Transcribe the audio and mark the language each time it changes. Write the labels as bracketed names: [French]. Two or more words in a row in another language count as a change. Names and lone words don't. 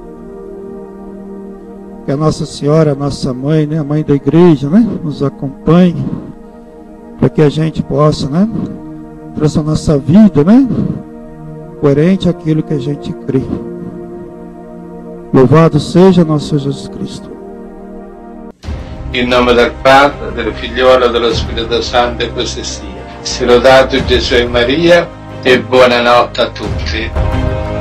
[Portuguese] Que a Nossa Senhora, a nossa mãe, né, a mãe da igreja, né, nos acompanhe, para que a gente possa, né, transformar nossa vida, né, coerente àquilo que a gente crê. Louvado seja nosso Jesus Cristo. [Italian] In nome del Padre, del Figliolo e dello Spirito Santo, e così sia. Sia lodato Gesù e Maria, e buonanotte a tutti.